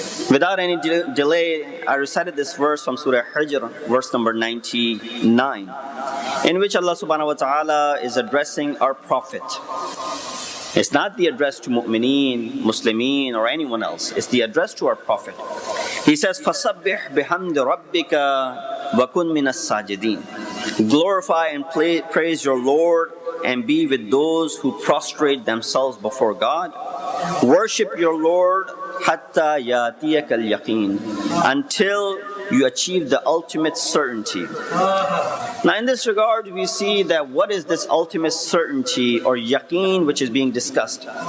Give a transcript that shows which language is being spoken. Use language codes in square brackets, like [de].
[en] Without any delay, I recited this verse from Surah Hijr, verse number 99, in which Allah subhanahu wa ta'ala is addressing our Prophet. It's not the address to mu'mineen, muslimeen, or anyone else. It's the address to our Prophet. He says, [ar] فَسَبِّحْ بِحَمْدِ رَبِّكَ وَكُنْ مِنَ السَّاجِدِينَ. [en] Glorify and praise your Lord and be with those who prostrate themselves before God. Worship your Lord [ar] حَتَّى يَأْتِيَكَ الْيَقِينَ, [en] until you achieve the ultimate certainty. Now in this regard, we see that what is this ultimate certainty or yaqeen which is being discussed?